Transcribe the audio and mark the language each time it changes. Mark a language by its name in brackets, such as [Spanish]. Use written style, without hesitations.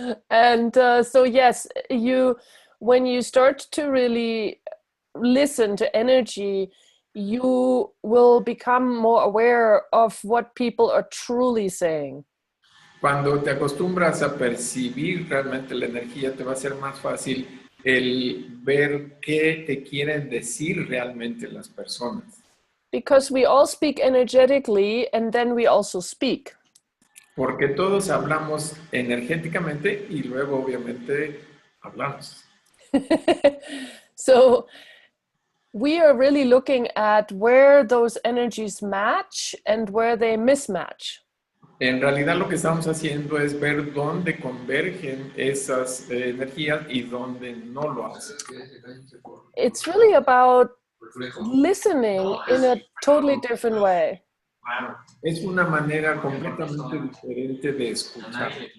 [English] And so yes, when you start to really listen to energy, you will become more aware of what people are truly saying. [Spanish] Cuando te acostumbras a percibir realmente la energía, te va a ser más fácil el ver qué te quieren decir realmente las personas. [English] Because we all speak energetically and then we also speak. [Spanish] Porque todos hablamos energéticamente y luego obviamente hablamos. [English] So we are really looking at where those energies match and where they mismatch. [Spanish] En realidad lo que estamos haciendo es ver dónde convergen esas energías y dónde no lo hacen. [English] It's really about listening in a totally different way. [Spanish] Es una manera completamente diferente de escuchar.